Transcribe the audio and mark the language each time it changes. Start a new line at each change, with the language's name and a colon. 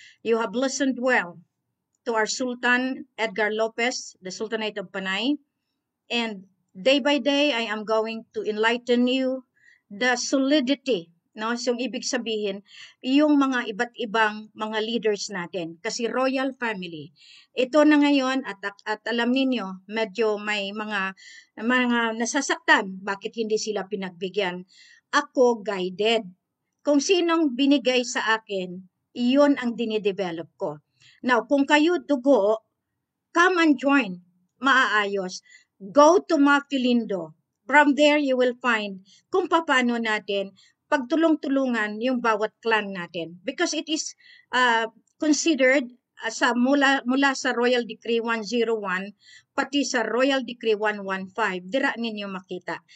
English: You have listened well to our Sultan Edgar Lopez, the Sultanate of Panay. And day by day, I am going to enlighten you the solidity. No?
Filipino: So, ibig sabihin, yung mga iba't ibang mga leaders natin. Kasi royal family. Ito na ngayon, at alam ninyo, medyo may mga nasasaktan. Bakit hindi sila pinagbigyan? Ako guided. Kung sinong binigay sa akin, iyon ang dinidevelop ko.
English: Now,
Filipino: kung kayo dugo,
English: come and join.
Filipino: Maaayos.
English: Go to Mafilindo. From there, you will find
Filipino: kung paano natin pagtulong-tulungan yung bawat clan natin.
English: Because it is considered
Filipino: mula sa
English: Royal Decree 101,
Filipino: pati sa
English: Royal Decree 115,
Hiligaynon: dira ninyo makita.